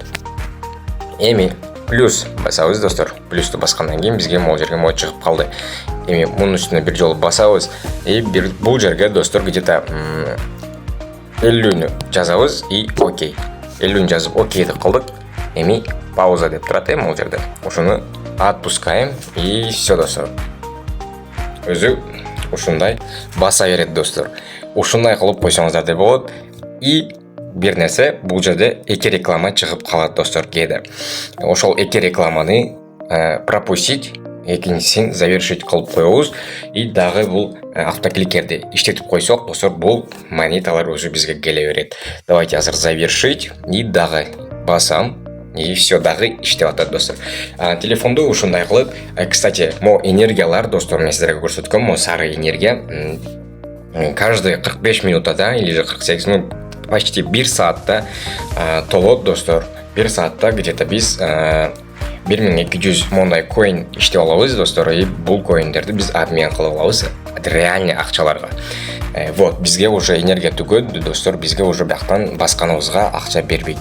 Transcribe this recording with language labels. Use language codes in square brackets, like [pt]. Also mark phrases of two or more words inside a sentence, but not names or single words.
[ky] Эми плюс басабыз достор. Плюсту баскандан кийин бизге могул жерге мо чыгып калды. Эми мунун үстүнө бир жолу басабыз и бул жерге достор где-то 50-нү жазабыз и окей. 50-нү жазып окей деп кылдык. Эми пауза деп турат могул жерде. [ru] Ошону отпускаем и все достор. [ky] Өзү ушундай баса берет достор. Ушундай кылып койсоңуздар да болот. И бир нерсе, бул жерде эки реклама чыгып калат достор кээде. Ошол эки рекламаны пропустить, экинчисин завершить кылып коебуз. И дагы бул автокликерди иштетип койсок достор, бул монеталар өзү бизге келе берет. Давайте азыр завершить и дагы басам. [ru] И все, [ky] дагы иштеп атат достор. Телефонду ушундай кылып, кстати, мо энергиялар достор, мен сиздерге көрсөткөм, мо сары энергия каждый 45 минутада [ru] или же 48, ну почти [ky] 1 саатта толот достор. 1 саатта где-то биз 1200 мондай коин иштеп алабыз достор. И бул коиндерди биз обмен кылып алабыз реальный акчаларга. Вот, бизге уже энергия түгөт достор, бизге уже бияктан басканыбызга акча бербейт.